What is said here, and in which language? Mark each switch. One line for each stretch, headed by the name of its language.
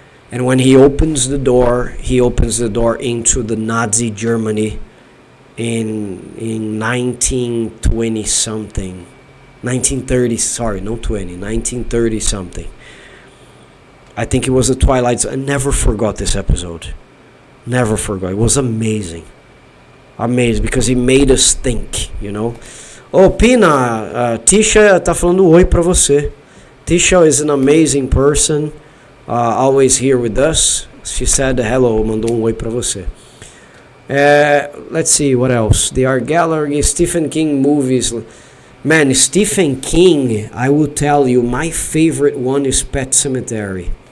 English: And when he opens the door into the Nazi Germany in 1920 something. 1930, sorry, no 20, 1930 something. I think it was the Twilight Zone. I never forgot this episode. Never forgot. It was amazing. Amazing, because he made us think, you know.
Portuguese: Oh, Pina, Tisha tá falando oi pra você.
English: Tisha is an amazing person, always here with us. She said hello,
Portuguese: mandou oi pra você.
English: Let's see, what else? The Art Gallery, Stephen King movies. Man, Stephen King, I will tell you, my favorite one is Pet Sematary.